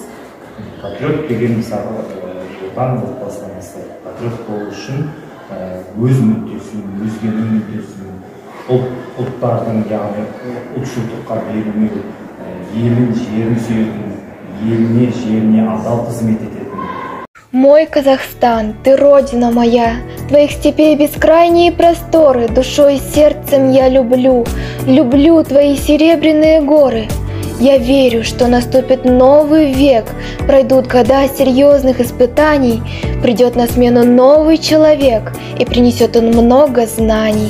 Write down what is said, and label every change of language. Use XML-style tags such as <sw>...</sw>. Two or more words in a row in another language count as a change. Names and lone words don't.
<kk>Патриот деген мысалы отан отбасынан бастайды. Патриот болу үшін өз мүддесін, өзгенің мүддесін, ұлттардың, яғни ұлтшылдыққа берілмеу, елін, жерін сүйетін, еліне, жеріне адал қызмет ететін.</kk> <ru>Мой Казахстан, ты родина моя, твоих степей бескрайние просторы, душой и сердцем я люблю, люблю твои серебряные горы. Я верю, что наступит новый век, пройдут года серьезных испытаний, придет на смену новый человек, и принесет он много знаний.</ru>